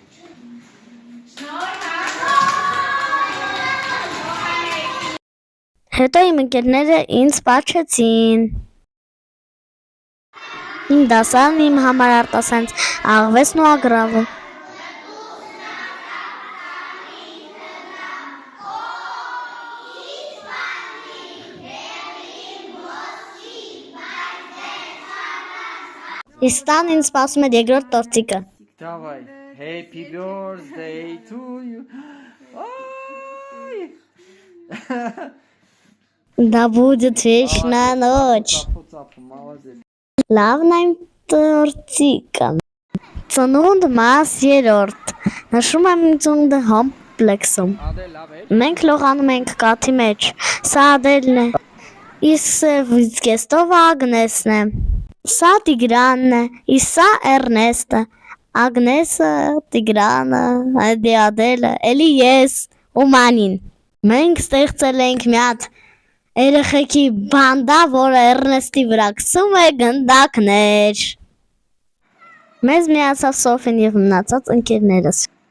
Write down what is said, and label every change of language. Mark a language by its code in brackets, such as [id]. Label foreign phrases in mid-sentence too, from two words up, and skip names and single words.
[hy] Հետո իմ ընկերները ինձ պաչեցին։ Իմ դասարանը իմ համար արտասանց աղվեսն ու ագրավը։ Իսկ տան ինձ սպասում էր երկրորդ տորտիկը։ [ru] Давай. [en] Happy birthday to you. [ru] Да будет вечная ночь։ Молодец. [hy] Լավն այն տորտիկը։ Ծնունդ մաս 3 Նշում եմ իմ ծնունդը համպլեքսում։ Մենք լողանում ենք կաթի մեջ։ Սա Ադելն է։ Իսկ սևիցկեստով Ագնեսն է։ Սա Տիգրանն է, իսկ սա Էրնեստը։ Ագնեսը, Տիգրանը, Ադելը, էլի ես ու Մանին։ Մենք ստեղծել ենք մի հատ երեխեքի բանդա, որը Էրնեստի վրա գցում է գնդակներ։ Մեզ միացավ Սոֆին եւ մնացած ընկերներս։